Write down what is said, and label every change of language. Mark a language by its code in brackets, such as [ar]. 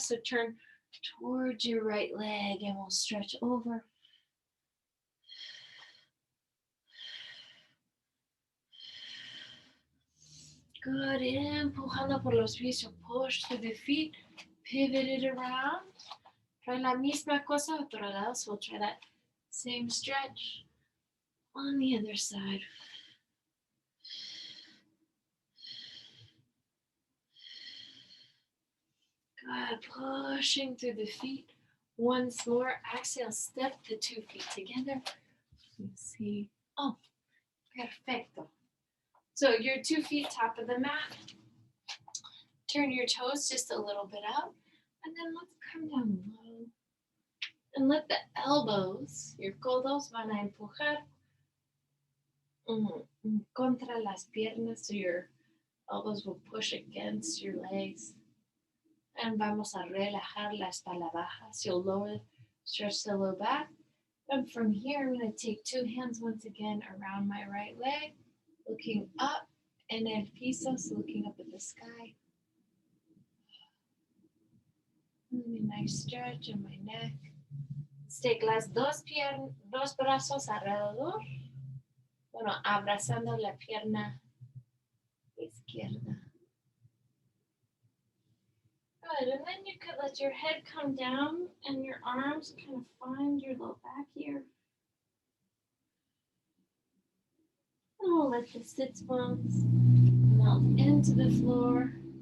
[en] So turn towards your right leg and we'll stretch over. Good. [es] Empujando por los pies. [en] So push through the feet. Pivot it around. [es] Try la misma cosa otro lado. [en] So we'll try that same stretch on the other side. Good. Pushing through the feet. Once more. Exhale. Step the 2 feet together. Let's see. Oh, perfecto. So your 2 feet top of the mat. Turn your toes just a little bit out. And then let's come down low. And let the elbows, your [es] codos van a empujar contra las piernas. [en] So your elbows will push against your legs. [es] And vamos a relajar la espalda baja. [en] So you'll lower, stretch the low back. And from here, I'm going to take 2 hands once again around my right leg, looking up [es] en el piso, [en] so looking up at the sky. A nice stretch in my neck. Let's take [es] las dos brazos alrededor. Bueno, abrazando la pierna izquierda. [en] Good, and then you could let your head come down and your arms kind of find your low back here. And we'll let the sits bones melt into the floor.